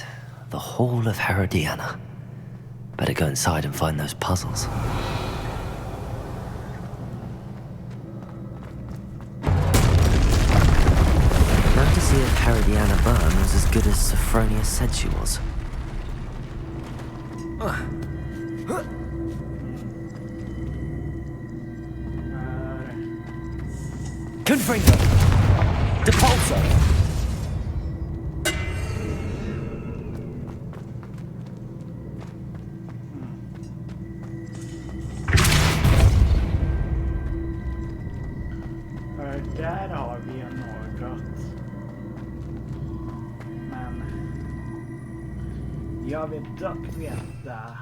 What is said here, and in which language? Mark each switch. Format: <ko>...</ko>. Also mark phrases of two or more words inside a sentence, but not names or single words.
<en>The Hall of Herodiana. Better go inside and find those puzzles. Now to see if Herodiana Byrne was as good as Sophronia said she was. Confringo! Depulso!</en> <sv>Där har vi ju något. Men jag vill dock veta.</sv>